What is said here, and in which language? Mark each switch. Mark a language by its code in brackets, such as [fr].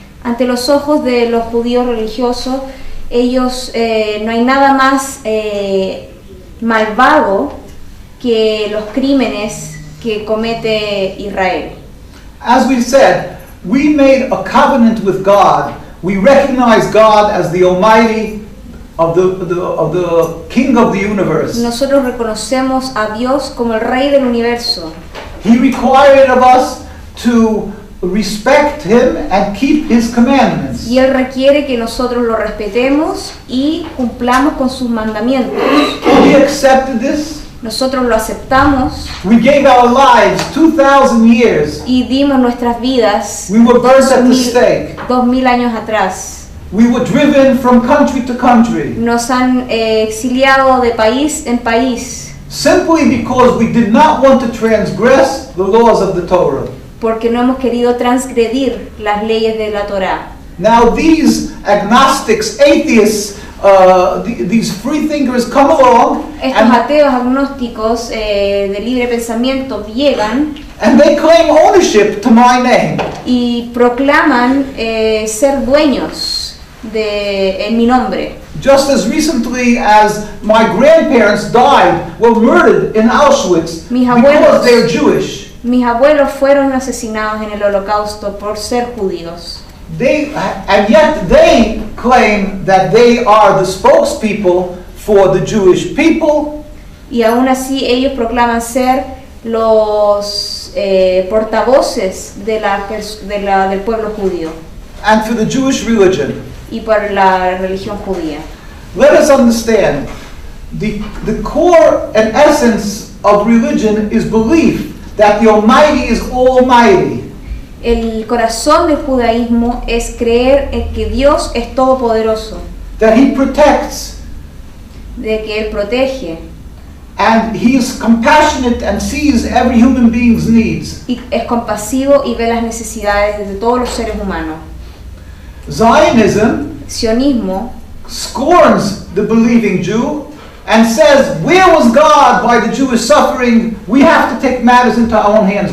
[es] Ante los ojos de los judíos religiosos, ellos no hay nada más malvado que los crímenes que comete Israel. [en] As we've said, we made a covenant with God. We recognize God as the Almighty, of the King of the universe. [es] Nosotros reconocemos a Dios como el Rey del universo. [en] He required of us to respect Him and keep His commandments. [es] Y Él requiere que nosotros lo respetemos y cumplamos con sus mandamientos. [en] We accepted this. [es] Nosotros lo aceptamos [en] We gave our lives 2,000 years. [es] y dimos nuestras vidas [en] We were burned at the [es] 2000 [en] stake. [es] 2000 años atrás. [en] We were driven from country to country [es] Nos han exiliado de país en país [en] simply because we did not want to transgress the laws of the Torah. [es] porque no hemos querido transgredir las leyes de la Torá. [en] Now these agnostics, atheists, these free thinkers come along [es] Estos ateos agnósticos de libre pensamiento llegan [en] and they claim ownership to my name. [es] y proclaman ser dueños en mi nombre. [en] Just as recently as my grandparents died, were murdered in Auschwitz [es] Mis [en] because [es] abuelos. [en] they're Jewish. [es] Mis abuelos fueron asesinados en el Holocausto por ser judíos. [en] And yet they claim that they are the spokespeople for the Jewish people. [es] Y aún así ellos proclaman ser los portavoces del pueblo judío [en] And for the Jewish religion. [es] y por la religión judía. [en] Let us understand, the core and essence of religion is belief that the Almighty is almighty. [es] El corazón del judaísmo es creer en que Dios es todopoderoso, [en] That He protects, [es] de que Él protege [en] and He is compassionate and sees every human being's needs. [es] y es compasivo y ve las necesidades de todos los seres humanos. [en] Zionism [es] Sionismo [en] scorns the believing Jew and says, where was God by the Jewish suffering? We have to take matters into our own hands.